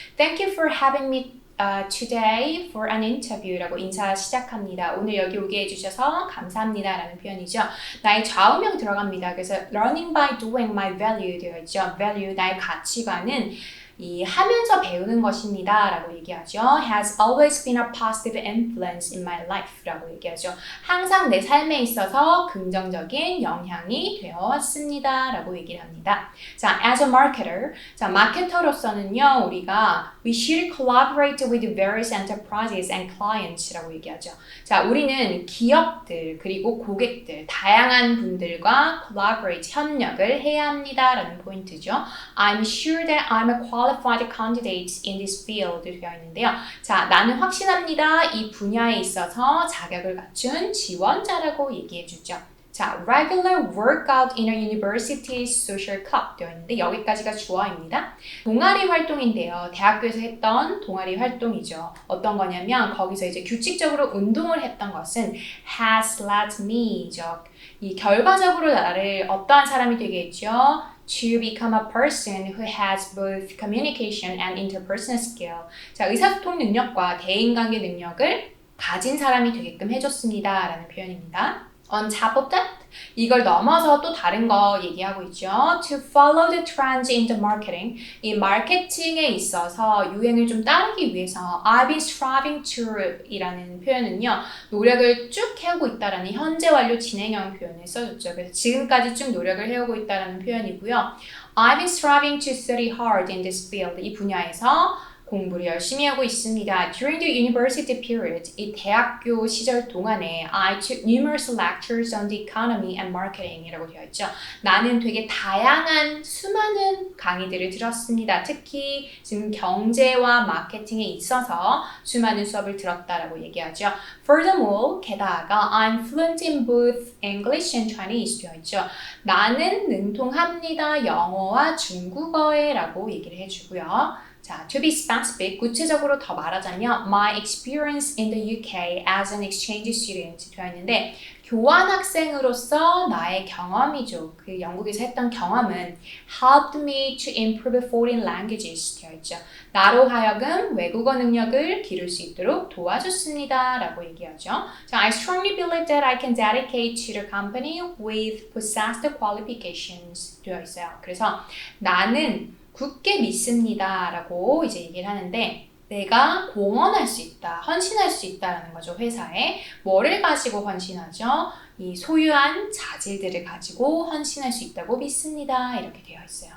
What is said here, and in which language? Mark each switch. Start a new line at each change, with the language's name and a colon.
English: Thank you for having me today for an interview
Korean: 라고 인사 시작합니다. 오늘 여기 오게 해주셔서 감사합니다 라는 표현이죠. 나의 좌우명 들어갑니다. 그래서
English: learning by doing my value
Korean: 되어 있죠. value, 나의 가치관은 이 하면서 배우는 것입니다 라고 얘기하죠.
English: has always been a positive influence in my life
Korean: 라고 얘기하죠. 항상 내 삶에 있어서 긍정적인 영향이 되어 왔습니다 라고 얘기를 합니다.
English: 자, as a marketer,
Korean: 자, 마케터로서는요, 우리가
English: we should collaborate with various enterprises and clients
Korean: 라고 얘기하죠. 자, 우리는 기업들 그리고 고객들, 다양한 분들과 collaborate, 협력을 해야 합니다 라는 포인트죠.
English: I'm sure that I'm a qualified candidate in this field
Korean: 되어 있는데요. 자, 나는 확신합니다. 이 분야에 있어서 자격을 갖춘 지원자라고 얘기해주죠.
English: 자, regular workout in a university social club
Korean: 되어 있는데 여기까지가 주어입니다. 동아리 활동인데요. 대학교에서 했던 동아리 활동이죠. 어떤 거냐면 거기서 이제 규칙적으로 운동을 했던 것은
English: has led me
Korean: 죠. 이 결과적으로 나를 어떠한 사람이 되게 했죠?
English: To become a person who has both communication and interpersonal skill.
Korean: 자, 의사소통 능력과 대인관계 능력을 가진 사람이 되게끔 해줬습니다. 라는 표현입니다.
English: On top of that,
Korean: 이걸 넘어서 또 다른 거 얘기하고 있죠.
English: To follow the trends in the marketing.
Korean: 이 마케팅에 있어서 유행을 좀 따르기 위해서
English: I've been striving to
Korean: 이라는 표현은요. 노력을 쭉 해오고 있다라는 현재 완료 진행형 표현을 써줬죠. 그래서 지금까지 쭉 노력을 해오고 있다라는 표현이고요.
English: I've been striving to study hard in this field.
Korean: 이 분야에서 공부를 열심히 하고 있습니다.
English: During the university period,
Korean: 이 대학교 시절 동안에
English: I took numerous lectures on the economy and marketing
Korean: 이라고 되어 있죠. 나는 되게 다양한 수많은 강의들을 들었습니다. 특히 지금 경제와 마케팅에 있어서 수많은 수업을 들었다라고 얘기하죠.
English: Furthermore,
Korean: 게다가
English: I'm fluent in both English and Chinese
Korean: 되어 있죠. 나는 능통합니다. 영어와 중국어에 라고 얘기를 해주고요.
English: 자, to be specific,
Korean: 구체적으로 더 말하자면
English: my experience in the UK as an exchange student
Korean: 되어 있는데 교환학생으로서 나의 경험이죠. 그 영국에서 했던 경험은
English: helped me to improve foreign languages
Korean: 되어 있죠. 나로 하여금 외국어 능력을 기를 수 있도록 도와줬습니다. 라고 얘기하죠.
English: 자, I strongly believe that I can dedicate to the company with possessed qualifications
Korean: 되어 있어요. 그래서 나는 굳게 믿습니다 라고 이제 얘기를 하는데 내가 공헌할 수 있다, 헌신할 수 있다라는 거죠. 회사에 뭐를 가지고 헌신하죠? 이 소유한 자질들을 가지고 헌신할 수 있다고 믿습니다. 이렇게 되어 있어요.